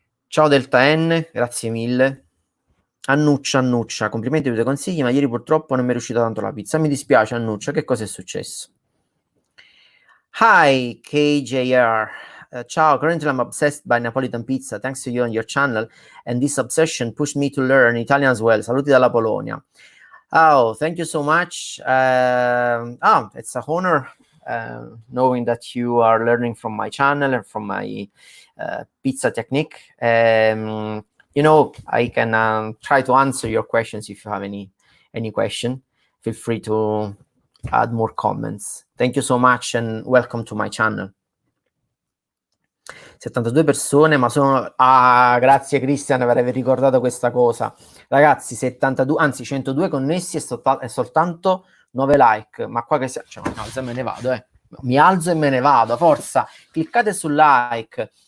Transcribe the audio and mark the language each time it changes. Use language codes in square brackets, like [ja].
[it] Ciao Delta N, grazie mille. Annuccia, complimenti per i tuoi consigli, ma ieri purtroppo non mi è riuscita tanto la pizza. Mi dispiace, Annuccia, che cosa è successo? [en] Hi, KJR. Ciao, currently I'm obsessed by Napolitan pizza, thanks to you and your channel, and this obsession pushed me to learn Italian as well. [it] Saluti dalla Polonia. [en] Oh, thank you so much. It's a honor knowing that you are learning from my channel and from my pizza technique. I can try to answer your questions if you have any question. Feel free to add more comments. Thank you so much and welcome to my channel. [it] 72 persone, ma sono... Ah, grazie Cristian per aver ricordato questa cosa. Ragazzi, 72, anzi 102 connessi e soltanto 9 like. Ma qua che sia... Cioè, mi alzo e me ne vado, Mi alzo e me ne vado, forza. Cliccate sul like.